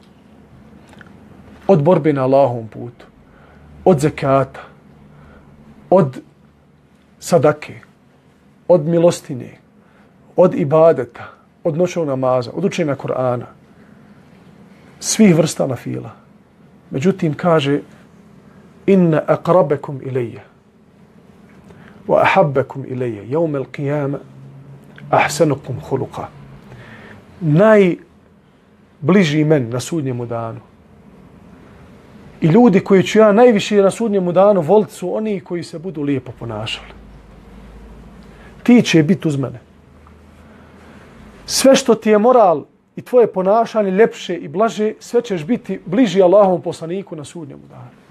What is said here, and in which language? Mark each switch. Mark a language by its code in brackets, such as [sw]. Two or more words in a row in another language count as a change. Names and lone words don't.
[bs] Od borbe na Allahovom putu, od zekata, od sadake, od milostine, od ibadeta, od noćnog namaza, od učenja Kur'ana, svih vrsta nafila. Međutim, kaže [ar] إن أقربكم إلي وأحبكم إلي يوم القيامة أحسنكم خلقا. [bs] Najbliži men na sudnjemu danu i ljudi koji ću ja najviše na sudnjemu danu voliti su oni koji se budu lijepo ponašali. Ti će biti uz mene. Sve što ti je moral i tvoje ponašanje ljepše i blaže, sve ćeš biti bliži Allahovom poslaniku na sudnjemu danu.